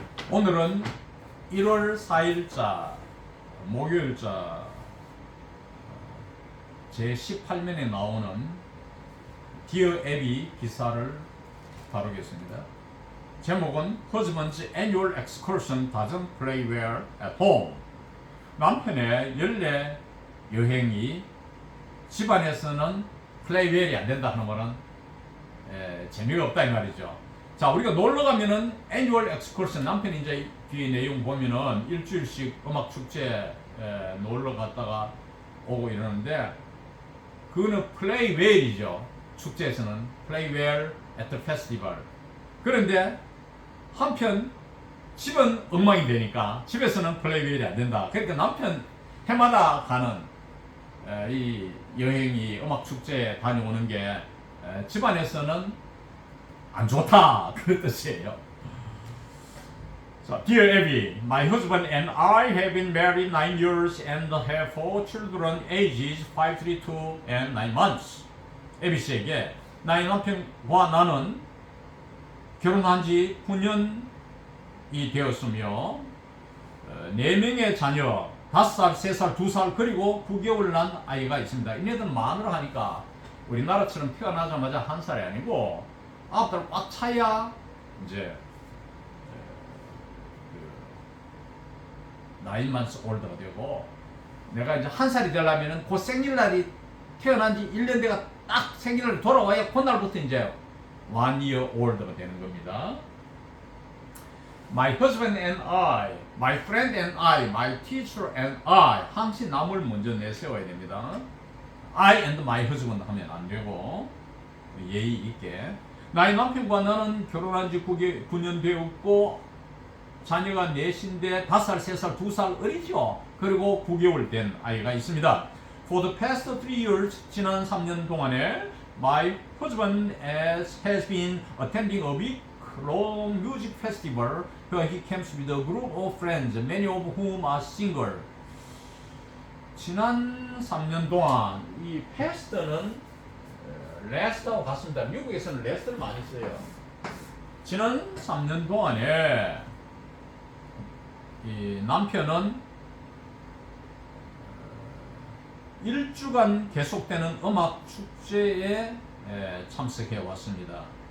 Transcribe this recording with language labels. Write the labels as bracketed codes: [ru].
[ko] 오늘은 1월 4일자 목요일자 제18면에 나오는 디어 애비 기사를 다루겠습니다. 제목은 [en] Husband's Annual Excursion Doesn't Play Well at Home. [ko] 남편의 연례 여행이 집안에서는 플레이 웰이 안 된다 하는 거는 재미가 없다 이 말이죠. 자, 우리가 놀러 가면은 애뉴얼 엑스커션, 남편이 이제 뒤에 내용 보면은 일주일씩 음악 축제 놀러 갔다가 오고 이러는데, 그거는 플레이 웰이죠. 축제에서는 플레이 웰 [en] at the festival. [ko] 그런데 한편 집은 엉망이 되니까 집에서는 플레이 웰이 안 된다. 그러니까 남편 해마다 가는 이 여행이 음악 축제에 다녀오는 게 집안에서는 안 좋다, 그런 뜻이에요. [en] So, Dear Abby, my husband and I have been married 9 years and have 4 children ages 5, 3, 2 and 9 months. [ko] 애비 씨에게 나의 남편과 나는 결혼한 지 9년이 되었으며 4명의 자녀 5살, 3살, 2살 그리고 9개월 난 아이가 있습니다. 이네들은 만으로 하니까 우리나라처럼 태어나자마자 1살이 아니고 아홉달 꽉 차야 이제 9 months ol드가 되고, 내가 이제 1살이 되려면은 그 생일날이 태어난 지 1년 돼가 딱 생일날 돌아와야 그날부터 이제 1 year ol드가 되는 겁니다. [en] My husband and I, my friend and I, my teacher and I. [ko] 항상 남을 먼저 내세워야 됩니다. [en] I and my husband [ko] 하면 안 되고 예의 있게. 나의 남편과 나는 결혼한 지 9년 되었고 자녀가 넷인데 5살, 3살, 2살 어리죠. 그리고 9개월 된 아이가 있습니다. [en] For the past 3 years, [ko] 지난 3년 동안에 [en] my husband has been attending a week-long music festival where he camps with a group of friends, many of whom are single. [ko] 지난 3년 동안 이 페스트는 레스트하고 같습니다. 미국에서는 레스트를 많이 써요. 지난 3년 동안에 이 남편은 1주간 계속되는 음악 축제에 참석해 왔습니다.